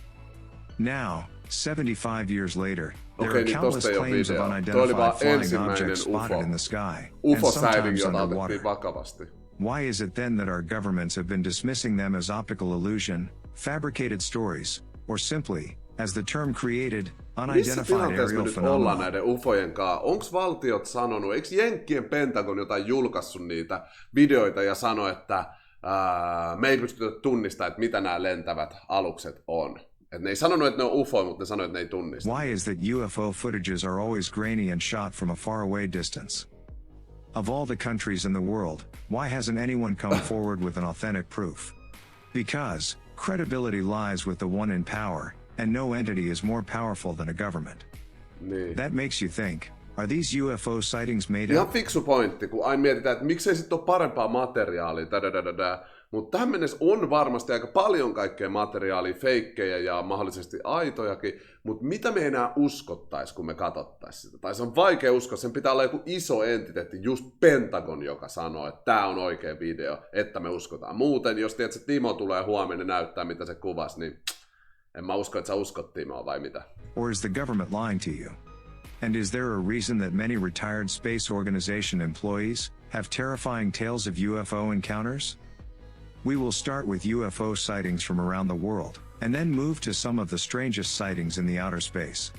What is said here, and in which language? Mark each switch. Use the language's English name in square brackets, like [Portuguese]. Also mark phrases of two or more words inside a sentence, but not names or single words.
[English] Now, 75 years later, there are countless claims of unidentified flying objects spotted in the sky, and sometimes underwater. Why is it then that our governments have been dismissing them as optical illusion, fabricated stories, or simply, as the term created, unidentified aerial phenomena? [Finnish] Näiden ufojen kanssa? Onks valtiot sanonut, eikö Jenkkien Pentagon jotain julkaissut niitä videoita ja sano, että me ei pystytä tunnistamaan, että mitä nämä lentävät alukset on? Et ne ei sanonut, että ne on ufoja, mutta ne sanoi, että ne ei tunnista. [English] Why is that UFO footages are always grainy and shot from a faraway distance? Of all the countries in the world, why hasn't anyone come forward with an authentic proof? Because credibility lies with the one in power, and no entity is more powerful than a government. That makes you think, are these UFO sightings made up? [Finnish] Ihan fiksu pointti, kun aina mietitään, että miksei sitten ole parempaa materiaalia, mutta tähän mennessä on varmasti aika paljon kaikkea materiaalia, feikkejä ja mahdollisesti aitojakin, mutta mitä me enää uskottaisiin, kun me katsottaisiin sitä? Tai se on vaikea uskoa, sen pitää olla joku iso entiteetti, just Pentagon, joka sanoo, että tämä on oikea video, että me uskotaan. Muuten, jos tiedät, että Timo tulee huomenna näyttää, mitä se kuvasi, niin en mä usko, että sä uskot Timoa vai mitä? [English] Or is the government lying to you? And is there a reason that many retired space organization employees have terrifying tales of UFO encounters? We will start with UFO sightings from around the world, and then move to some of the strangest sightings in the outer space.